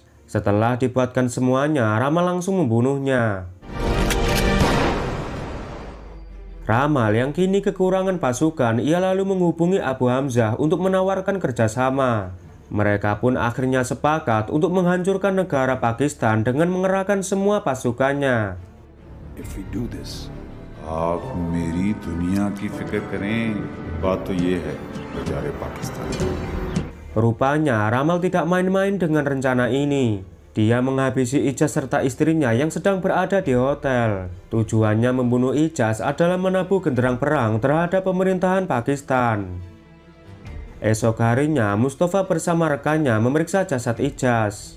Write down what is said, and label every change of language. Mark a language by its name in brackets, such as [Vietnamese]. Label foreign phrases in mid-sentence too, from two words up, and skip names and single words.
[Indonesian] Setelah dibuatkan semuanya, Ramal langsung membunuhnya. Ramal yang kini kekurangan pasukan, ia lalu menghubungi Abu Hamzah untuk menawarkan kerjasama. Mereka pun akhirnya sepakat untuk menghancurkan negara Pakistan dengan mengerahkan semua pasukannya. [English] If we do this, [Hindi] आप मेरी दुनिया की फिक्र करें. बात तो ये है, बेचारे पाकिस्तान. [Indonesian] Rupanya Ramal tidak main-main dengan rencana ini. Dia menghabisi Ijaz serta istrinya yang sedang berada di hotel. Tujuannya membunuh Ijaz adalah menabuh genderang perang terhadap pemerintahan Pakistan. Esok harinya, Mustafa bersama rekannya memeriksa jasad Ijaz.